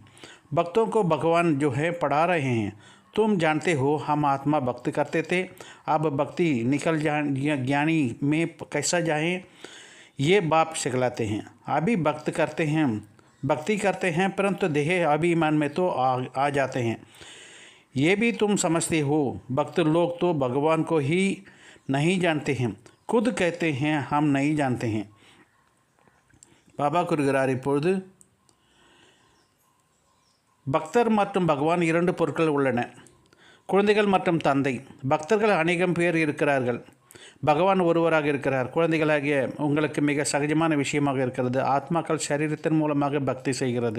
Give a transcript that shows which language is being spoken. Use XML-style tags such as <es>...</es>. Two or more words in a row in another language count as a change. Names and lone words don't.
<hi>भक्तों को भगवान जो है पढ़ा रहे हैं. तुम जानते हो हम आत्मा भक्त करते थे, अब भक्ति निकल ज्ञानी में कैसा जाएं, ये बाप सिखलाते हैं. अभी भक्ति करते हैं परंतु देह अभिमान में तो आ जाते हैं. ये भी तुम समझते हो. भक्त लोग तो भगवान को ही नहीं जानते हैं, खुद कहते हैं हम नहीं जानते हैं.</hi> <ta>பாபா கூறுகிறார், இப்பொழுது பக்தர் மற்றும் பகவான் இரண்டு பொருட்கள் உள்ளன, குழந்தைகள் மற்றும் தந்தை. பக்தர்கள் அநேகம் பேர் இருக்கிறார்கள், பகவான் ஒருவராக இருக்கிறார். குழந்தைகளாகிய உங்களுக்கு மிக சகஜமான விஷயமாக இருக்கிறது. ஆத்மாக்கள் சரீரத்தின் மூலமாக பக்தி செய்கிறது.</ta>